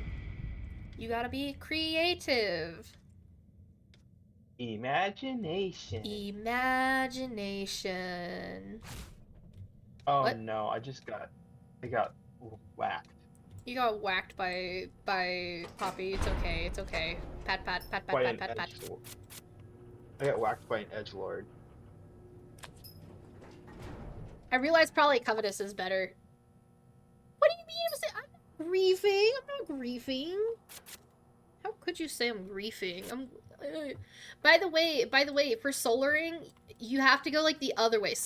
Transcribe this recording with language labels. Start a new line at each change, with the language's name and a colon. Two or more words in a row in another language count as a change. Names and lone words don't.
English: You gotta be creative. Imagination. Imagination. Oh What? no, I got whacked. You got whacked by Poppy. It's okay. It's okay. Pat pat pat pat By pat an pat pat. edgelord. I got whacked by an edgelord. I realize probably Covetous is better. What do you mean? I'm not griefing. I'm not griefing. How could you say I'm griefing? By the way, for solaring, you have to go like the other way.